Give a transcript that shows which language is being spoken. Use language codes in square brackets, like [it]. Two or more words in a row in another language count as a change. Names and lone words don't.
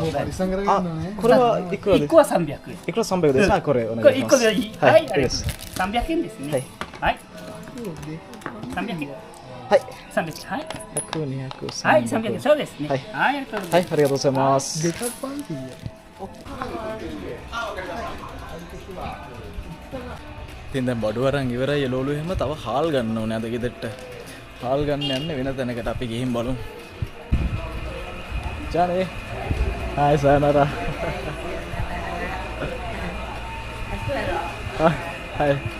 [ja] これはいくらですか？ 1個は300円。いくら300ですか？これおこれ1 願いします。個でいい。ははいい、いいです。 300円ですね。はい。300円。はい。 300円。はい。 100、200、はい、300円。そうですね。ははいい、ありがとうござはいい、ます。ありがとうございます。デカパンティー。 [si] ඉතින් දැන් බඩු අරන් ඉවරයි එළවලු එහෙම තව හාල් ගන්න ඕනේ අද ගෙදරට. හාල් ගන්න යන්නේ වෙන තැනකට අපි ගිහින් බලමු. [ja] じゃあね。はい さよなら. හායි.